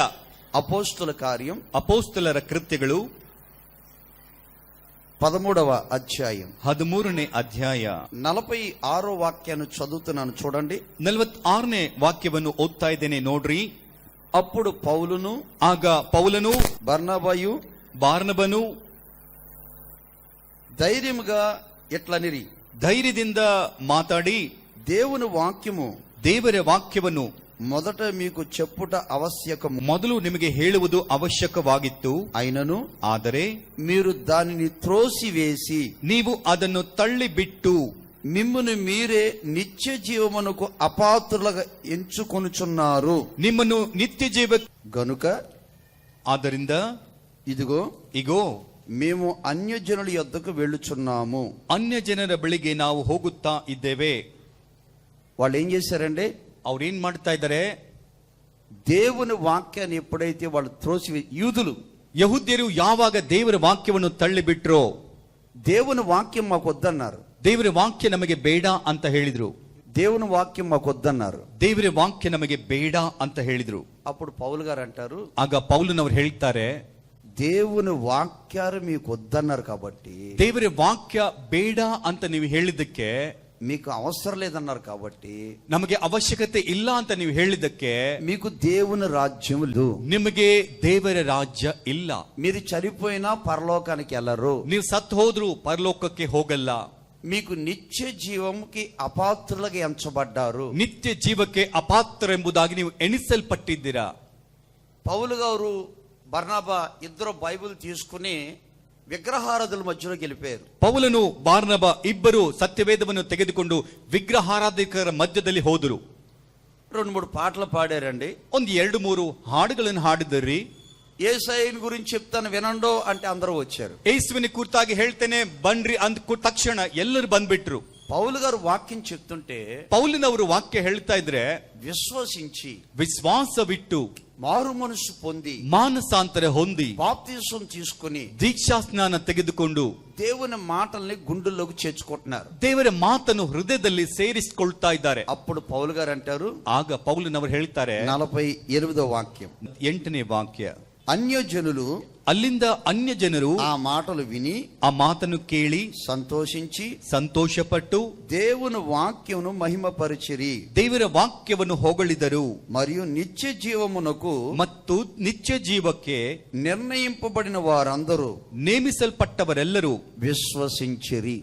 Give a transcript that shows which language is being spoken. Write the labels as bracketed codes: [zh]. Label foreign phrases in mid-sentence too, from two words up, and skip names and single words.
[te] అపోస్తుల కార్యం [kn] ಅಪೋಸ್ತಲರ ಕೃತ್ಯಗಳು [te] 13వ అధ్యాయం [kn] 13ನೇ ಅಧ್ಯಾಯ [te] 46వ వాక్యాన్ని చదువుతున్నాను చూడండి. [kn] 46ನೇ ವಾಕ್ಯವನ್ನು ಓದ್ತಾ ಇದ್ದೇನೆ ನೋಡ್ರಿ. [te] అప్పుడు పౌలును, [kn] ಆಗ ಪೌಲನು, [te] బర్నబాయు, [kn] ಬಾರ್ನಬನು [te] ధైర్యముగా ఎట్లనిరి, [kn] ಧೈರ್ಯದಿಂದ ಮಾತಾಡಿ, [te] దేవుని వాక్యము [kn] ದೇವರ ವಾಕ್ಯವನ್ನು [te] మొదట మీకు చెప్పుట ఆవశ్యకము, [kn] ಮೊದಲು ನಿಮಗೆ ಹೇಳುವುದು ಅವಶ್ಯಕವಾಗಿತ್ತು. [te] అయినను [kn] ಆದರೆ [te] మీరు దానిని త్రోసివేసి [kn] ನೀವು ಅದನ್ನು ತಳ್ಳಿಬಿಟ್ಟು [te] మిమ్మును మీరే నిత్య జీవమునకు అపాత్రులుగా ఎంచుకొనుచున్నారు. [kn] ನಿಮ್ಮನ್ನು ನಿತ್ಯ ಜೀವ [te] గనుక [kn] ಆದ್ದರಿಂದ [te] ఇదిగో [kn] ಇಗೋ [te] మేము అన్యజనుల యొద్దకు వెళ్ళుచున్నాము. [kn] ಅನ್ಯ ಜನರ ಬಳಿಗೆ ನಾವು ಹೋಗುತ್ತಾ ಇದ್ದೇವೆ. [te] వాళ్ళు ఏం చేశారండి? [kn] ಅವ್ರೇನ್ ಮಾಡ್ತಾ ಇದ್ದಾರೆ? [te] దేవుని వాక్యాన్ని ఎప్పుడైతే వాళ్ళు యూదులు, [kn] ಯಹೂದ್ಯರು ಯಾವಾಗ ದೇವರ ವಾಕ್ಯವನ್ನು ತಳ್ಳಿಬಿಟ್ರೋ, [te] దేవుని వాక్యం మాకు వద్దన్నారు, [kn] ದೇವರ ವಾಕ್ಯ ನಮಗೆ ಬೇಡ ಅಂತ ಹೇಳಿದ್ರು. [te] దేవుని వాక్యం మాకు వద్దన్నారు. [kn] ದೇವರ ವಾಕ್ಯ ನಮಗೆ ಬೇಡ ಅಂತ ಹೇಳಿದ್ರು. [te] అప్పుడు పౌలు గారు అంటారు, [kn] ಆಗ ಪೌಲನವರು ಹೇಳ್ತಾರೆ, [te] దేవుని వాక్యాలు మీకు వద్దన్నారు కాబట్టి, [kn] ದೇವರ ವಾಕ್ಯ ಬೇಡ ಅಂತ ನೀವು ಹೇಳಿದ್ದಕ್ಕೆ, [te] మీకు అవసరం లేదన్నారు కాబట్టి, [kn] ನಮಗೆ ಅವಶ್ಯಕತೆ ಇಲ್ಲ ಅಂತ ನೀವು ಹೇಳಿದ್ದಕ್ಕೆ, [te] మీకు దేవుని రాజ్యం లేదు, [kn] ನಿಮಗೆ ದೇವರ ರಾಜ್ಯ ಇಲ್ಲ. [te] మీరు చనిపోయినా పరలోకానికి వెళ్ళరు, [kn] ನೀವು ಸತ್ತು ಹೋದ್ರು ಪರಲೋಕಕ್ಕೆ ಹೋಗಲ್ಲ. [te] మీకు నిత్య జీవంకి అపాత్రులుగా ఎంచబడ్డారు. [kn] ನಿತ್ಯ ಜೀವಕ್ಕೆ ಅಪಾತ್ರರೆಂಬುದಾಗಿ ನೀವು ಎಣಿಸಲ್ಪಟ್ಟಿದ್ದೀರಾ. [te] పౌలు గారు బర్నబా ఇద్దరు బైబిల్ తీసుకుని విగ్రహారాధుల మధ్యలోకి వెళ్ళిపోయారు. [kn] ಪೌಲನು ಬಾರ್ನಬ ಇಬ್ಬರು ಸತ್ಯವೇದವನ್ನು ತೆಗೆದುಕೊಂಡು ವಿಗ್ರಹಾರಾಧಿಕರ ಮಧ್ಯದಲ್ಲಿ ಹೋದರು. [te] 2-3 పాటలు పాడారండి. [kn] ಒಂದು 2-3 ಹಾಡುಗಳನ್ನು ಹಾಡಿದರಿ. [te] యేసయ్యని గురించి చెప్తాను వినండో అంటే అందరూ వచ్చారు. [kn] ಯೇಸುವಿನ ಕುರಿತಾಗಿ ಹೇಳ್ತೇನೆ ಬನ್ರಿ ಅಂದ ತಕ್ಷಣ ಎಲ್ಲರೂ ಬಂದ್ಬಿಟ್ರು. [te] పౌలు గారు వాక్యం చెప్తుంటే [kn] ಪೌಲಿನವರು ವಾಕ್ಯ ಹೇಳ್ತಾ ಇದ್ರೆ [te] విశ్వసించి [kn] ವಿಶ್ವಾಸವಿಟ್ಟು [te] మారు మనసు పొంది [kn] ಮಾನಸಾಂತರ ಹೊಂದಿ [te] బాప్తిసం తీసుకుని [kn] ದೀಕ್ಷಾಸ್ನಾನ ತೆಗೆದುಕೊಂಡು [te] దేవుని మాటల్ని గుండెల్లోకి చేర్చుకుంటున్నారు. [kn] ದೇವರ ಮಾತನ್ನು ಹೃದಯದಲ್ಲಿ ಸೇರಿಸಿಕೊಳ್ತಾ ಇದ್ದಾರೆ. [te] అప్పుడు పౌలు గారు అంటారు, [kn] ಆಗ ಪೌಲನವರು ಹೇಳ್ತಾರೆ, [te] 48వ వాక్యం, [kn] 8ನೇ ವಾಕ್ಯ, [te] అన్యజనులు [kn] ಅಲ್ಲಿಂದ ಅನ್ಯ ಜನರು [te] ఆ మాటలు విని [kn] ಆ ಮಾತನ್ನು ಕೇಳಿ [te] సంతోషించి [kn] ಸಂತೋಷಪಟ್ಟು [te] దేవుని వాక్యమును మహిమపరిచిరి, [kn] ದೇವರ ವಾಕ್ಯವನ್ನು ಹೊಗಳಿದರು. [te] మరియు నిత్య జీవమునకు [kn] ಮತ್ತು ನಿತ್ಯ ಜೀವಕ್ಕೆ [te] నిర్ణయింపబడిన వారందరూ [kn] ನೇಮಿಸಲ್ಪಟ್ಟವರೆಲ್ಲರೂ [te] విశ్వసించిరి.